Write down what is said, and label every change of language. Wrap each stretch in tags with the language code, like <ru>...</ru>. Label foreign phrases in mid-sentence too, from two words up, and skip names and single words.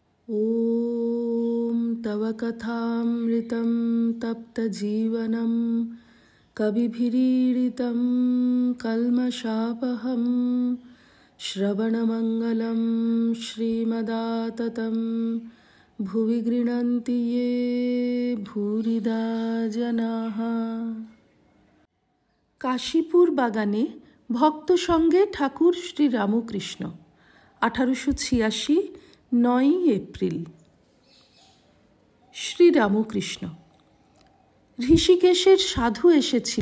<sa>ॐ तव कथामृतं तप्तजीवनं कविभिरीडितं कल्मषापहं श्रवणमङ्गलं श्रीमदाततं भुवि गृह्णन्ति ये भूरिदा जनाः।</sa> <bn>কাশীপুর বাগানে ভক্ত সঙ্গে ঠাকুর শ্রী রামকৃষ্ণ 1886 9 এপ্রিল। শ্রী রামকৃষ্ণ। ঋষিকেশের সাধু এসেছিল।</bn>